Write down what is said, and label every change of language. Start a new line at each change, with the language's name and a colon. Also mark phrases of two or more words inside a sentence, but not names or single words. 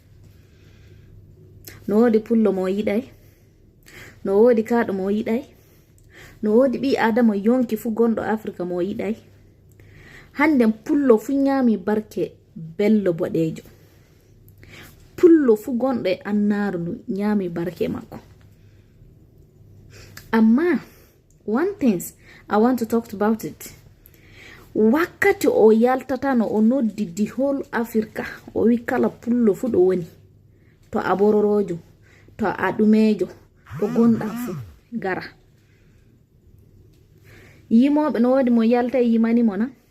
Fula: no wodi pullo mo yiɗay no wodi kaɗo mo yiɗay no wodi ɓi adama yonki fu gonɗo Afrika mo yiɗay handen pullo fu ñami barke Bello Bodejo pullo fu gonɗo e Adunaaru ñami barke makko.
English: Amma one things I want to talk about it.
Fula: Wakkati o yaltatano o noddi di
English: whole Africa
Fula: o wi kala pullo fu ɗo woni to a bororojo to a ɗumejo to gonɗa fu gara yimoɓe no wodi mo yalta yimani mo na